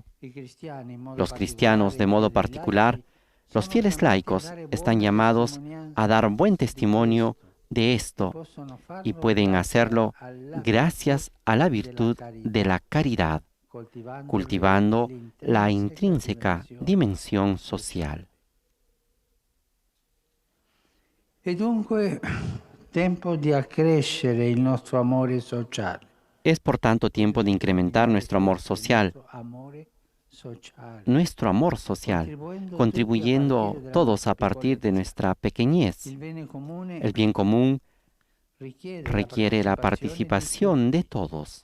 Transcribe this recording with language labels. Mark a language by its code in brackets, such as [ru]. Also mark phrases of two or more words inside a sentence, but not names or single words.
[es] Los cristianos, de modo particular, los fieles laicos están llamados a dar buen testimonio de esto y pueden hacerlo gracias a la virtud de la caridad, cultivando la intrínseca dimensión social. [it] È dunque tempo di accrescere il nostro amore sociale. [es] Es por tanto tiempo de incrementar nuestro amor social, contribuyendo todos a partir de nuestra pequeñez. El bien común requiere la participación de todos.